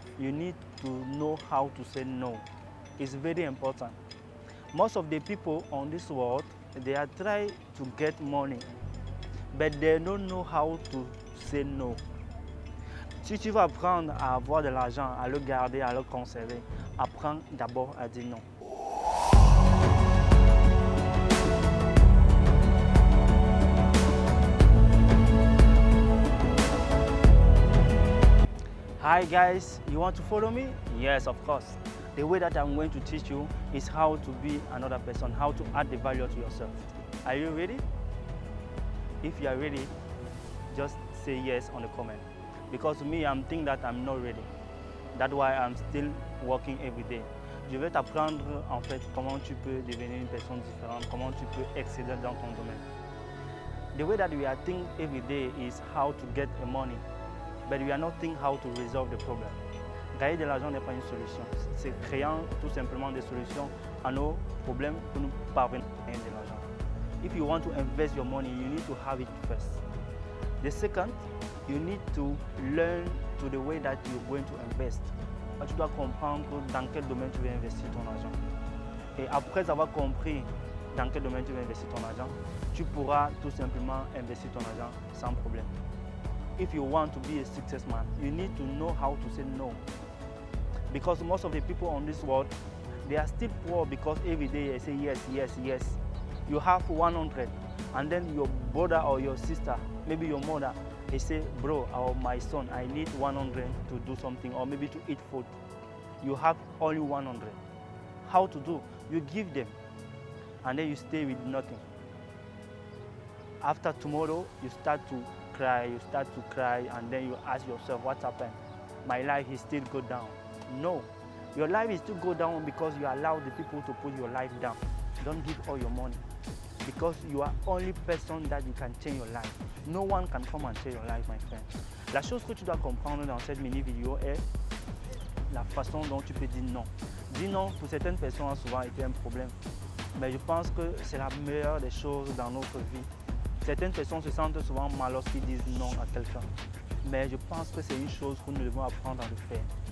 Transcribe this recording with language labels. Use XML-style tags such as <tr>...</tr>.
<en>you need to know how to say no. It's very important. Most of the people on this world, they are trying to get money, but they don't know how to say no.</en> <fr>Si tu veux apprendre à avoir de l'argent, à le garder, à le conserver, apprends d'abord à dire non.</fr> <en>Hi guys, you want to follow me? Yes, of course. The way that I'm going to teach you is how to be another person, how to add the value to yourself. Are you ready? If you are ready, just say yes on the comment. Because me, I'm thinking that I'm not ready. That's why I'm still working every day.</en> <fr>Je vais t'apprendre en fait comment tu peux devenir une personne différente, comment tu peux exceller dans ton domaine.</fr> <en>The way that we are thinking every day is how to get the money, but we are not thinking how to resolve the problem.</en> <fr>Gagner de l'argent n'est pas une solution, c'est créant tout simplement des solutions à nos problèmes pour nous parvenir à gagner de l'argent.</fr> <en>If you want to invest your money, you need to have it first. The second, you need to learn to the way that you're going to invest.</en> <fr>Tu dois comprendre dans quel domaine tu veux investir ton argent. Et après avoir compris dans quel domaine tu veux investir ton argent, tu pourras tout simplement investir ton argent sans problème.</fr> <en>If you want to be a success man, you need to know how to say no. Because most of the people on this world, they are still poor because every day they say yes, yes, yes. You have 100, and then your brother or your sister, maybe your mother, they say, bro or my son, I need 100 to do something or maybe to eat food. You have only 100. How to do? You give them, and then you stay with nothing. After tomorrow, you start to cry, and then you ask yourself, what happened? My life is still go down. No, your life is still go down because you allow the people to put your life down. Don't give all your money because you are only person that you can change your life. No one can come and change your life, my friend.</en> <fr>La chose que tu dois comprendre dans cette mini vidéo est la façon dont tu peux dire non. Dire non pour certaines personnes a souvent été un problème, mais je pense que c'est la meilleure des choses dans notre vie. Certaines personnes se sentent souvent mal lorsqu'ils disent non à quelqu'un, mais je pense que c'est une chose que nous devons apprendre à le faire.</fr>